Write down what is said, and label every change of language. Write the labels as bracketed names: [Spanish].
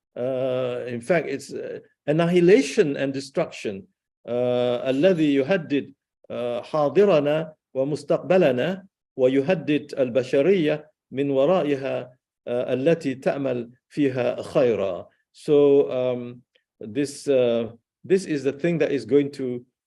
[English] In fact, it's annihilation and destruction. [Arabic] الذي يهدد حاضرنا ومستقبلنا ويهدد البشرية من ورائها التي تأمل فيها خيرا. [English] So this is the thing that is going to